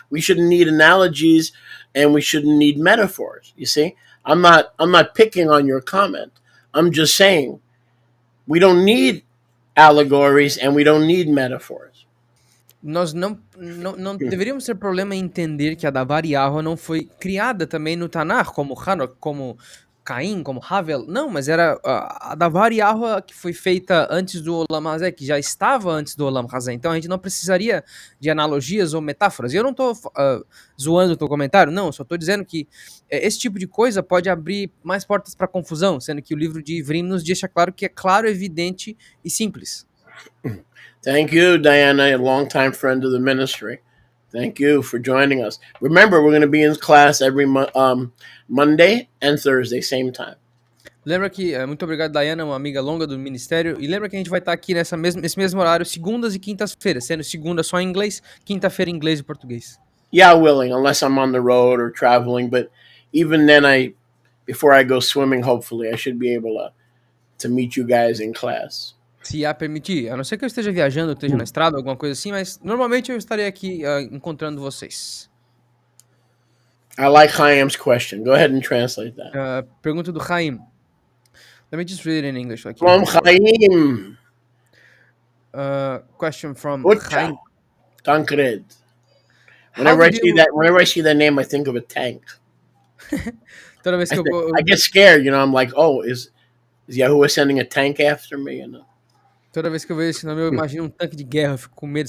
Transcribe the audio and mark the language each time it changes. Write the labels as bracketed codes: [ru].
[en] We shouldn't need analogies, and we shouldn't need metaphors. You see, I'm not picking on your comment. I'm just saying we don't need allegories and we don't need metaphors. [pt] nós não deveríamos ter problema em entender que a Davar Yahuwah não foi criada também no Tanar, como Hanok, como Caim, como Havel. Não, mas era a Davar Yahuwah que foi feita antes do Olam Hazé, que já estava antes do Olam Hazé. Então a gente não precisaria de analogias ou metáforas. E eu não estou zoando o teu comentário, não. Só estou dizendo que esse tipo de coisa pode abrir mais portas para confusão, sendo que o livro de Livrim nos deixa claro que é claro, evidente e simples. [en] Thank you, Diana, a longtime friend of the ministry. Thank you for joining us. Remember, we're going to be in class every Monday and Thursday, same time. [pt] Lembra que, muito obrigado, Diana, uma amiga longa do ministério, e lembra que a gente vai estar aqui nesse mesmo horário, segundas e quintas-feiras, sendo segunda só em inglês, quinta-feira em inglês e português. [en] Yeah, willing, unless I'm on the road or traveling, but even then, before I go swimming, hopefully, I should be able to meet you guys in class. [pt] Se a permitir, a não ser que eu esteja viajando, esteja na estrada, alguma coisa assim, mas normalmente eu estarei aqui encontrando vocês. [en] I like Chaim's question. Go ahead and translate that. [pt] Pergunta do Chaim. [en] Let me just read it in English. Like From Chaim. Question from Chaim. Tancred. Whenever I see that name, I think of a tank. [pt] Toda vez que [en] I get scared, I'm like, oh, is Yahuwah sending a tank after me? [pt] Toda vez que eu vejo esse nome, eu imagino um tanque de guerra, eu fico com medo.